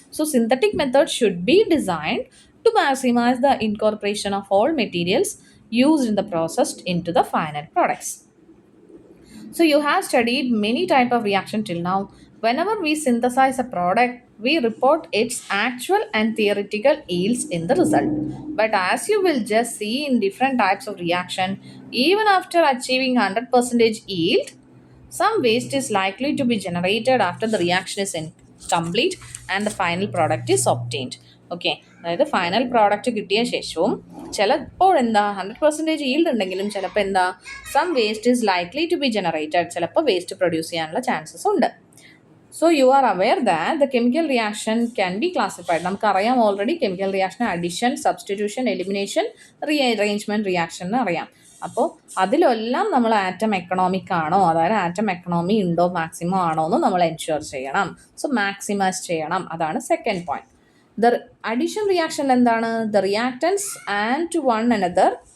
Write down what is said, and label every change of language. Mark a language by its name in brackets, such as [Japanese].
[English] So synthetic method should be designed to maximise the incorporation of all materials used in the process into the final products. So you have studied many type of reaction till now. Whenever we synthesize a product, we report its actual and theoretical yields in the result. But as you will just see in different types of reaction, even after achieving 100% yield, some waste is likely to be generated after the reaction is complete and the final product is obtained. [Malayalam] Okay, അതായത് final product കിട്ടിയ ശേഷവും ചിലപ്പോൾ എന്താ 100% yield ഉണ്ടെങ്കിലും ചിലപ്പോൾ എന്താ [English] some waste is likely to be generated, [Malayalam] ചിലപ്പോൾ waste produce ചെയ്യാനുള്ള ചാൻസസ് ഉണ്ട്. [English] So you are aware that the chemical reaction can be classified. [Malayalam] നമുക്കറിയാം already chemical reaction addition, substitution, elimination, rearrangement reaction എന്ന് അറിയാം. അപ്പോൾ അതിലെല്ലാം നമ്മൾ ആറ്റം എക്കണോമിക് ആണോ, അതായത് ആറ്റം എക്കണോമി ഉണ്ടോ, മാക്സിമം ആണോ എന്ന് നമ്മൾ എൻഷുർ ചെയ്യണം. സോ മാക്സിമൈസ് ചെയ്യണം, അതാണ് second point. [English] The addition reaction [Malayalam] എന്താണ്? [English] The reactants add to one another.